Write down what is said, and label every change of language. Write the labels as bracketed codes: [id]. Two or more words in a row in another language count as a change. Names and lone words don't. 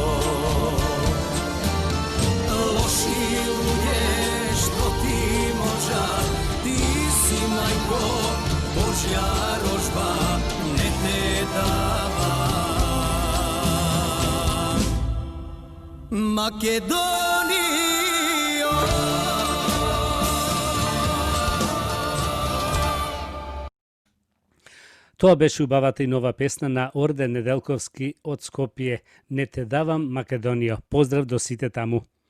[mk] Лоши људе, што ти можа, ти си мајко Божја рожба, не те дава Македонијо. Тоа беше убавата и нова песна на Орден Неделковски од Скопје. Не те давам Македонијо. Поздрав до сите таму.